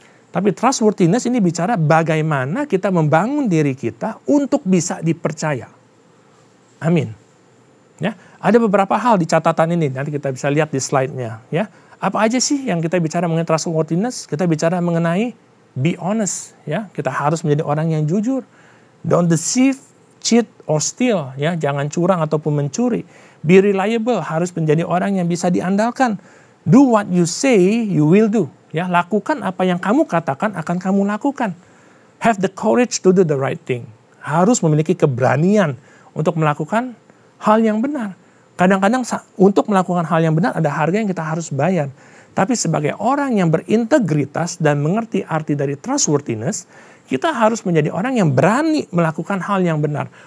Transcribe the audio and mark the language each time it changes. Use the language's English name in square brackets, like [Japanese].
[Indonesian] Tapi trustworthiness ini bicara bagaimana kita membangun diri kita untuk bisa dipercaya. Amin. Ya, ada beberapa hal di catatan ini, nanti kita bisa lihat di slide-nya. Ya. Apa aja sih yang kita bicara mengenai trustworthiness? Kita bicara mengenai [English] be honest. [Indonesian] Ya. Kita harus menjadi orang yang jujur. [English] Don't deceive, cheat, or steal. [Indonesian] Ya. Jangan curang ataupun mencuri. [English] Be reliable, [Indonesian] harus menjadi orang yang bisa diandalkan. [English] Do what you say, you will do. [Indonesian] Ya, lakukan apa yang kamu katakan akan kamu lakukan. [English] Have the courage to do the right thing. [Indonesian] Harus memiliki keberanian untuk melakukan hal yang benar. Kadang-kadang untuk melakukan hal yang benar ada harga yang kita harus bayar. Tapi sebagai orang yang berintegritas dan mengerti arti dari trustworthiness, kita harus menjadi orang yang berani melakukan hal yang benar.